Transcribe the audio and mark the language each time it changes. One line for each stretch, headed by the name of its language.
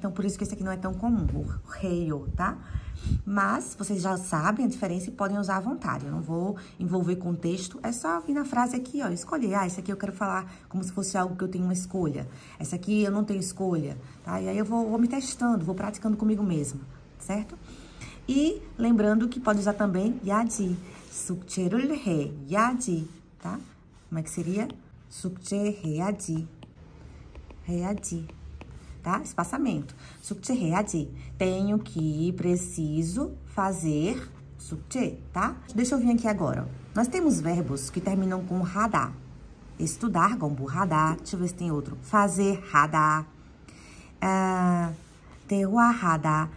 Portuguese: Então, por isso que esse aqui não é tão comum, o 해요, tá? Mas, vocês já sabem a diferença e podem usar à vontade. Eu não vou envolver contexto, é só vir na frase aqui, ó, escolher. Ah, esse aqui eu quero falar como se fosse algo que eu tenho uma escolha. Essa aqui eu não tenho escolha, tá? E aí eu vou me testando, vou praticando comigo mesma, certo? E lembrando que pode usar também 야지,
Korean: 숙제를 해야지,
Portuguese: tá? Como é que seria?
Korean: 숙제해야지, 해야지, tá? Espaçamento. 숙제해야지.
Portuguese: Tenho que, preciso fazer 숙제, tá? Deixa eu vir aqui agora. Nós temos verbos que terminam com 하다. Estudar, 공부하다. Deixa eu ver se tem outro. fazer, 하다.
Korean: 대화하다.